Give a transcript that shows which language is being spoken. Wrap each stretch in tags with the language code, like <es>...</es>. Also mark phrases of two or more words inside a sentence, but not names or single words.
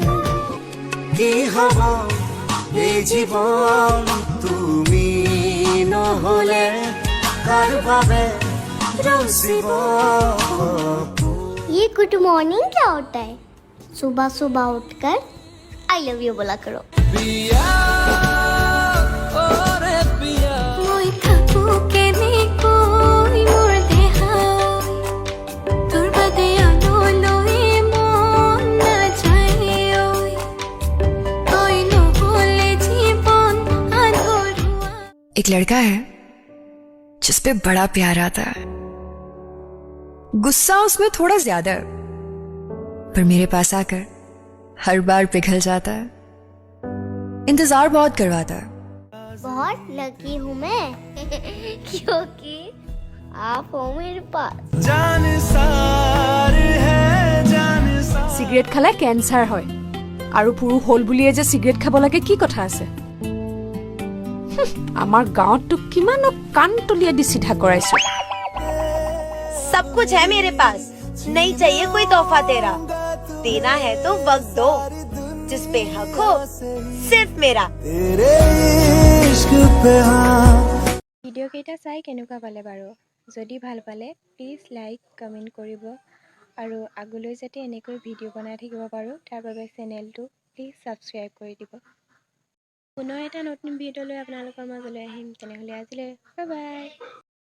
<as>কি হব এই জীৱন তুমি নহলে কাৰ বাবে ৰচিব</as> <hi>ये</hi> <en>good morning</en> <hi>क्या होता है? सुबह सुबह उठकर</hi> <en>I love you</en> <hi>बोला करो।</hi> <as>মই থাকো কেনেকৈ মোৰ দেহাই তোৰ বাদে আনলৈ মন নাযায় ঐ তই নহলে জীৱন আধৰুৱা।</as> <hi>एक लड़का है जिस पे बड़ा प्यार आता है, गुस्सा उसमें थोड़ा ज्यादा है, पर मेरे पास आकर हर बार पिघल जाता है, इंतजार बहुत करवाता है। बहुत लकी हूँ मैं क्योंकि आप हो मेरे पास। জান সার হে জান সার</hi> <as>সিগাৰেট খালে কেঞ্চাৰ হয় আৰু পুৰুষ হ'ল বুলিয়ে যে সিগাৰেট খাব লাগে কি কথা আছে? আমাৰ গাঁৱতটো কিমানো কাণ তলিয়া দি চিধা কৰাইছো।</as> <hi>सब कुछ है मेरे पास, नहीं चाहिए कोई तोहफा तेरा, देना है तो वक्त दो, जिस पे हक हो सिर्फ मेरा। तेरे इश्क पे हाँ</hi> <as>ভিডিঅ'কেইটা চাই কেনেকুৱা পালে বাৰু? যদি ভাল পালে প্লিজ</as> <en>like comment</en> <as>কৰিব আৰু আগলৈ যাতে এনেকৈ ভিডিঅ' বনাই থাকিব পাৰোঁ তাৰ বাবে চেনেলটো প্লিজ ছাবস্ক্ৰাইব কৰি দিব। পুনৰ এটা নতুন ভিডিঅ' লৈ আপোনালোকৰ মাজলৈ আহিম, তেনেহ'লে আজিলৈ</as> <en>bye bye.</en>